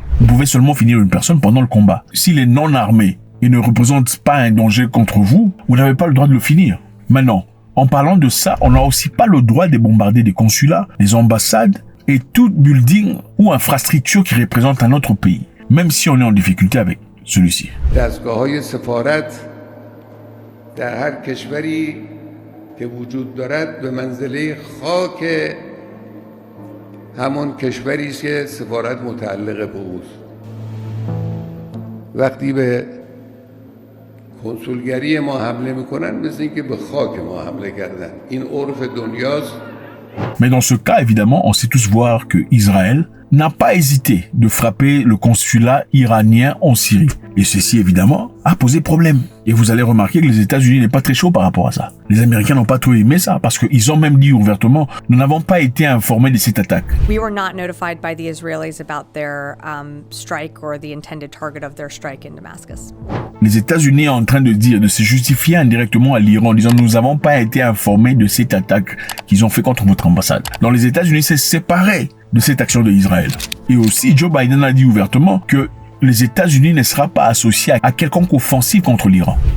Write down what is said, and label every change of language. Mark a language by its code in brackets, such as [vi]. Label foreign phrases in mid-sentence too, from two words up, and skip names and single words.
[fr] Vous pouvez seulement finir une personne pendant le combat. S'il est non armé et ne représente pas un danger contre vous, vous n'avez pas le droit de le finir. Maintenant, en parlant de ça, on n'a aussi pas le droit de bombarder des consulats, des ambassades et tout building ou infrastructure qui représente un autre pays, même si on est en difficulté avec celui-ci. [fa] دستگاه‌های سفارت در هر کشوری که وجود دارد به منزله خاک همون کشوری است که سفارت متعلق به اوست. وقتی به کنسولگری ما حمله میکنن مثل اینکه به خاک ما حمله کردن. این عرف دنیاست. [fr] Mais dans ce cas, évidemment, on sait tous voir que Israël n'a pas hésité de frapper le consulat iranien en Syrie. Et ceci, évidemment, a posé problème. Et vous allez remarquer que les États-Unis n'est pas très chaud par rapport à ça. Les Américains n'ont pas trop aimé ça, parce qu'ils ont même dit ouvertement, nous n'avons pas été informés de cette attaque. [en] We were not notified by the Israelis about their strike or the intended target of their strike in Damascus. [fr] Les États-Unis sont en train de dire, de se justifier indirectement à l'Iran en disant, nous n'avons pas été informés de cette attaque qu'ils ont fait contre votre ambassade. Donc les États-Unis s'est séparé de cette action de Israël. Et aussi, Joe Biden a dit ouvertement que les États-Unis ne sera pas associés à quelconque offensive contre l'Iran.